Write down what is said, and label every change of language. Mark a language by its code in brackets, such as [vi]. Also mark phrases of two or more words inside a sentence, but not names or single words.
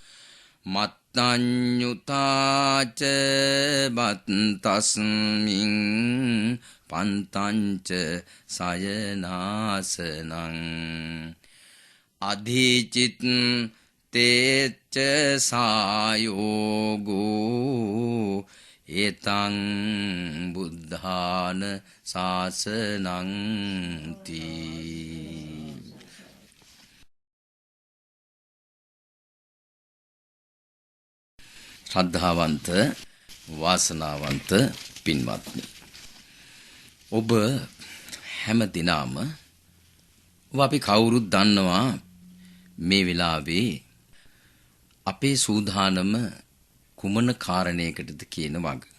[pi] මත්තඤ්ඤුතාච බත්තස්මින් පන්තංච සයනාසනං අධිචිත් තේච්ච සායෝගෝ ඒතං බුද්ධාන ශාසනං [si] තී ශ්‍රද්ධාවන්ත වාසනාවන්ත පින්වත්නි ඔබ හැම දිනම අපි කවුරුත් දන්නවා මේ වෙලාවේ අපේ සූදානම කුමන කාරණයකටද කියන වග.